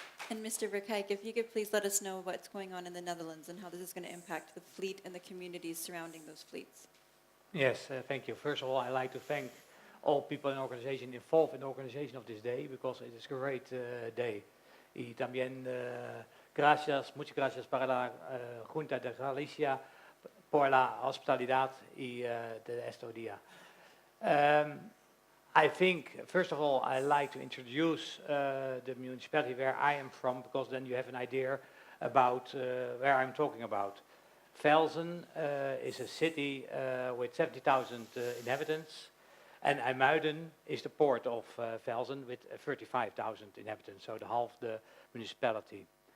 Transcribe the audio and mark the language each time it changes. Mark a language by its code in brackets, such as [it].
[en] And Mr. Verkijk, if you could please let us know what's going on in the Netherlands and how this is going to impact the fleet and the communities surrounding those fleets. Yes, thank you. First of all, I'd like to thank all people in the organization involved in the organization of this day, because it is a great day. [es] Y también gracias, muchas gracias para la Junta de Galicia por la hospitalidad y de este día. [en] I think, first of all, I like to introduce the municipality where I am from, because then you have an idea about where I'm talking about. Velzen is a city with 70,000 inhabitants, and IJmuiden is the port of Velzen with 35,000 inhabitants, so the half the municipality.